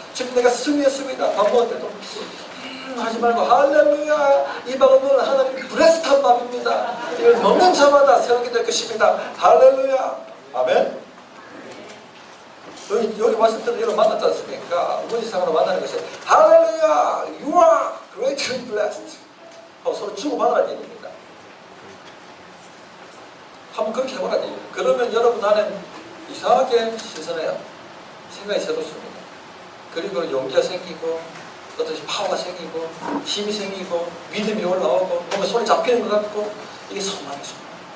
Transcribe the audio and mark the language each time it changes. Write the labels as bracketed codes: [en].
[ko] 지금 내가 승리했습니다. 밥 먹을 때도 하지 말고 할렐루야 이 밥은 하나님의 브레스탄 밥입니다. 이걸 먹는 자마다 새롭게 될 것입니다. 할렐루야. 아멘. 여기 왔을 때도 여러분 만났지 않습니까? 우지상으로 만나는 것이 할렐루야! [en] You are greatly blessed. [ko] 서로 주고받으라는 얘기입니다. 한번 그렇게 해보라는 얘기예요. 그러면 여러분 안에 이상하게 신선해요. 생각이 새롭습니다. 그리고 용기가 생기고 어떤 파워가 생기고 힘이 생기고 믿음이 올라오고 뭔가 손이 잡히는 것 같고 이게 소망이 소망.